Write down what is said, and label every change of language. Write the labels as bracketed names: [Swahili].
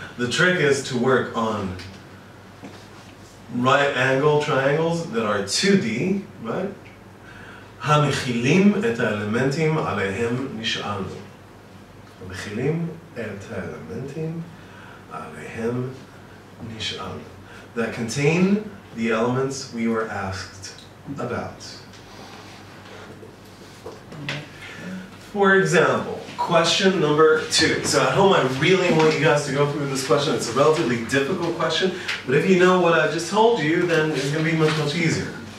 [English] The trick is to work on right angle triangles that are 2D, right? [Hebrew] המכילים את האלמנטים עליהם נשאלנו. המכילים את האלמנטים עליהם נשאלנו. [English] That contain the elements we were asked about. For example, question number 2. So at home I really want you guys to go through this question. It's a relatively difficult question, but if you know what I just told you, then it's going to be much, much easier.